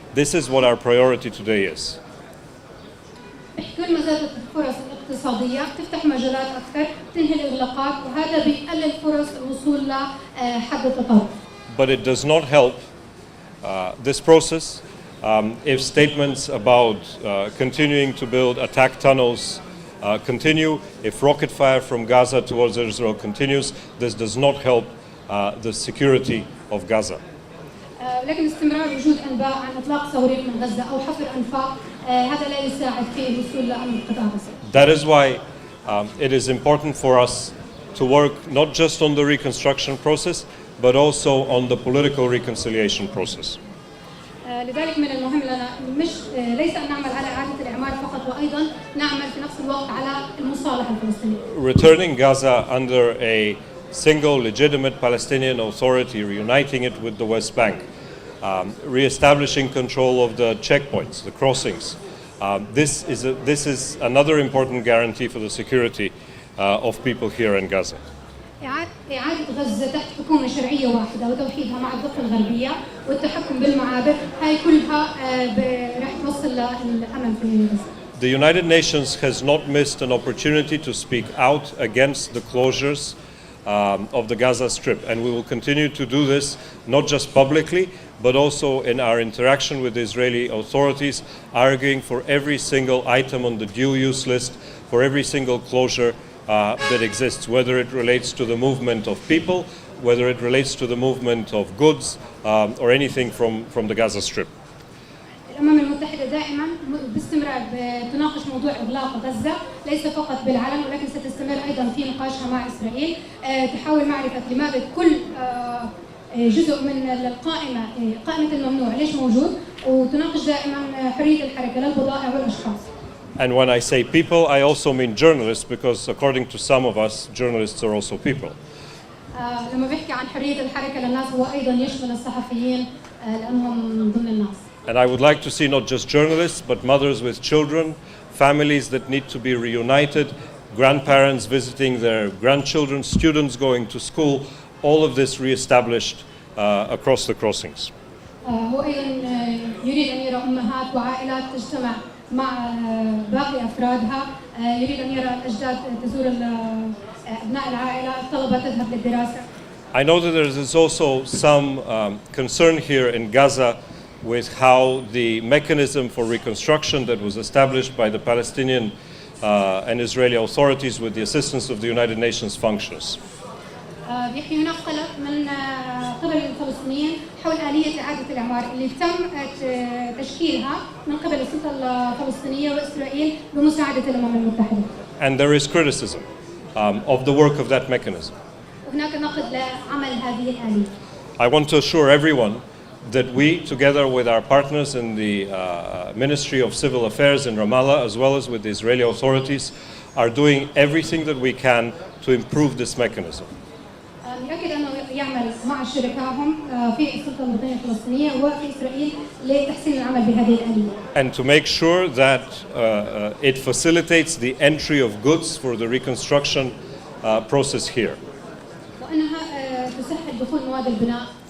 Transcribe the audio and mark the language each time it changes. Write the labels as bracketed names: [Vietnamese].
[English] This is what our priority today is. [Arabic] كل ما زادت الفرص الاقتصادية تفتح مجالات أكثر تنهي الإغلاقات وهذا بيقلل فرص الوصول لحد التطور. [English] But it does not help this process if statements about continuing to build attack tunnels continue, if rocket fire from Gaza towards Israel continues. This does not help the security of Gaza. [Arabic] لكن استمرار وجود أنباء عن إطلاق صواريخ من غزة أو حفر أنفاق هذا لا يساعد في الوصول لأمن قطاع غزة. [English] That is why it is important for us to work not just on the reconstruction process, but also on the political reconciliation process. [Arabic] لذلك من المهم لنا ليس أن نعمل على إعادة الإعمار فقط وأيضا نعمل في نفس الوقت على المصالحة الفلسطينية. [English] Returning Gaza under a single legitimate Palestinian authority, reuniting it with the West Bank, re-establishing control of the checkpoints, the crossings. This is another important guarantee for the security of people here in Gaza. [Arabic] إعادة غزة تحت حكومة شرعية واحدة وتوحيدها مع الضفة الغربية والتحكم بالمعابر هاي كلها راح توصل للأمن في غزة. [English] The United Nations has not missed an opportunity to speak out against the closures of the Gaza Strip, and we will continue to do this not just publicly but also in our interaction with the Israeli authorities, arguing for every single item on the due use list, for every single closure that exists, whether it relates to the movement of people, whether it relates to the movement of goods or anything from the Gaza Strip. [Arabic] الأمم المتحدة دائما باستمرار تناقش موضوع إغلاق غزة ليس فقط بالعلن ولكن ستستمر أيضا في نقاشها مع إسرائيل تحاول معرفة لماذا كل جزء من القائمة قائمة الممنوع ليش موجود وتناقش دائما حرية الحركة للبضائع والأشخاص. [English] And when I say people, I also mean journalists, because according to some of us, journalists are also people. [Arabic] لما بيحكي عن حرية الحركة للناس هو أيضا يشمل الصحفيين لأنهم ضمن الناس. [English] And I would like to see not just journalists, but mothers with children, families that need to be reunited, grandparents visiting their grandchildren, students going to school, all of this reestablished across the crossings. [Arabic] هو أيضا يريد أن يرى أمهات وعائلات تجتمع مع باقي أفرادها، يريد أن يرى الأجداد تزور أبناء العائلة، الطلبة تذهب للدراسة. [English] I know that there is also some concern here in Gaza with how the mechanism for reconstruction that was established by the Palestinian and Israeli authorities with the assistance of the United Nations functions. [Arabic] بيحكي هناك قلق من قبل الفلسطينيين حول آلية إعادة الإعمار اللي تم تشكيلها من قبل السلطة الفلسطينية وإسرائيل بمساعدة الأمم المتحدة. [English] And there is criticism of the work of that mechanism. [Arabic] وهناك نقد لعمل هذه الآلية. [English] I want to assure everyone that we, together with our partners in the Ministry of Civil Affairs in Ramallah, as well as with the Israeli authorities, are doing everything that we can to improve this mechanism. [Arabic] يؤكد أنه يعمل مع شركائهم في السلطة المدنية الفلسطينية وفي إسرائيل لتحسين العمل بهذه الآلية. [English] And to make sure that it facilitates the entry of goods for the reconstruction process here. [Arabic] وأنها تسهل دخول مواد البناء